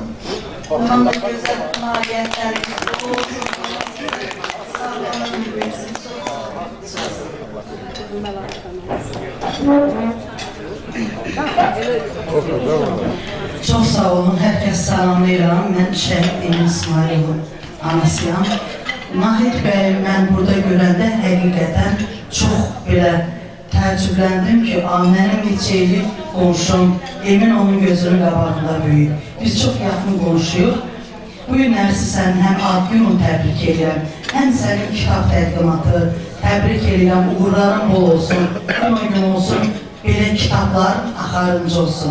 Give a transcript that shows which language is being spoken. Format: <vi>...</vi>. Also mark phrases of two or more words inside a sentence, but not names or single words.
<az>Onun da güzel nailiyyətlərimiz olsun. Sağ olun. Çok sağ olun, herkes salamlayıram. Ben Şəhid İsmailovun anasıyam. Nahid Bey, ben burada görəndə həqiqətən çox belə təəccübləndim ki, mənim neçə qonşum, Emin onun gözünün qabağında böyük. Biz çox yaxın qonşuyuq. Bu günləri sən həm ad günün təbrik edirəm, həm sənin kitab təqdimatı təbrik edirəm, uğurların bol olsun, gün olsun, belə kitablar axarıncı olsun.</az>